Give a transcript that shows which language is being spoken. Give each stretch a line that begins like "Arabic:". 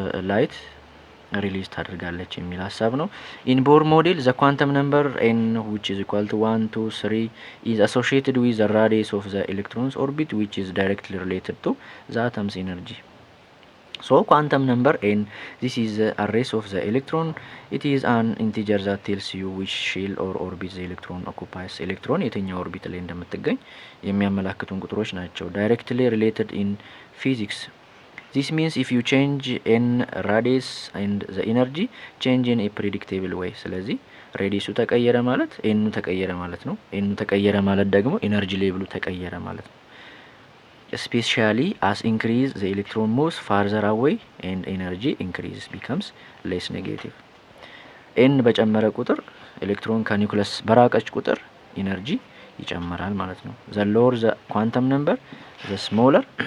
Amharic: ላይት ሪሊዝ ታደርጋለች የሚል ሀሳብ ነው።
English: ኢን ቦር ሞዴል ዘ ኳንተም ነምበር ኤን which is equal to 1 2 3 is associated with the radius of the electron's orbit which is directly related to the atom's energy. So quantum number n, this is the array of the electron. It is an integer that tells you which shell or orbit the electron occupies.
Amharic: ኤሌክትሮን የትኛው ኦርቢት ላይ እንደምትገኝ የሚያመላክቱን ቁጥሮች ናቸው።
English: directly related in physics This means if you change n radius and the energy change in a predictable way
Amharic: ስለዚህ ሬዲሱ ተቀየረ ማለት ኤኑ ተቀየረ ማለት ነው።
English: ኤኑ ተቀየረ ማለት ደግሞ ኢነርጂ ሌቭሉ ተቀየረ ማለት ነው። especially as increase the electron moves farther away and energy increases becomes less negative
Amharic: ኤን በጨመረ ቁጥር ኤሌክትሮን ከኒውክለስ በራቀች ቁጥር ኢነርጂ ይጨምራል ማለት ነው።
English: the lower the quantum number the smaller